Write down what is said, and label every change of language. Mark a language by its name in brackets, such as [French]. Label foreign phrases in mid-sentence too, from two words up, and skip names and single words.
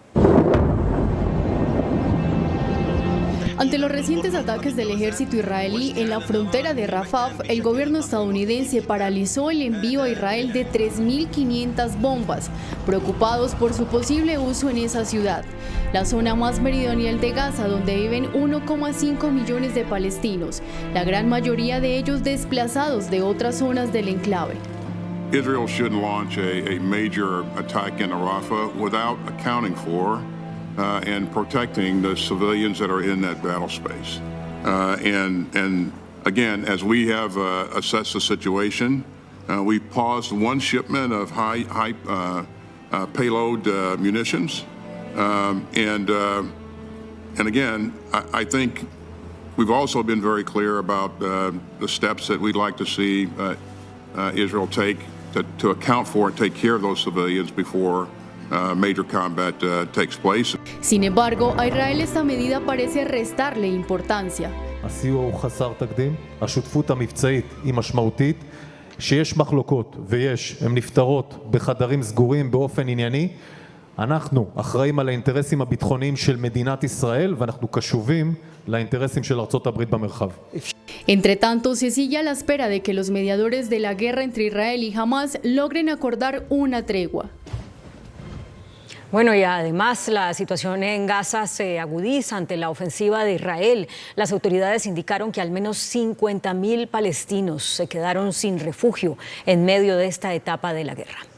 [Spanish] Ante los recientes ataques del ejército israelí en la frontera de Rafah, el gobierno estadounidense paralizó el envío a Israel de 3.500 bombas, preocupados por su posible uso en esa ciudad, la zona más meridional de Gaza, donde viven 1,5 millones de palestinos, la gran mayoría de ellos desplazados de otras zonas del enclave. [English] Israel shouldn't launch a major attack in Rafah without accounting for and protecting the civilians that are in that battle space. And again, as we have assessed the situation, we've paused one shipment of high payload munitions. And again, I think we've also been very clear about the steps that we'd like to see Israel take to account for and take care of those civilians before major combat takes place. [Spanish] Sin embargo, a Israel esta medida parece restarle importancia. [Hebrew] הסיוע הוא חסר תקדים, השותפות המבצעית היא משמעותית, שיש מחלוקות ויש, הן נפתרות בחדרים סגורים באופן ענייני. אנחנו אחראים על האינטרסים הביטחוניים של מדינת ישראל ואנחנו קשובים לאינטרסים של ארצות הברית במרחב. [Spanish] Entre tanto, se sigue a la espera de que los mediadores de la guerra entre Israel y Hamas logren acordar una tregua. Bueno, y además la situación en Gaza se agudiza ante la ofensiva de Israel. Las autoridades indicaron que al menos 50.000 palestinos se quedaron sin refugio en medio de esta etapa de la guerra.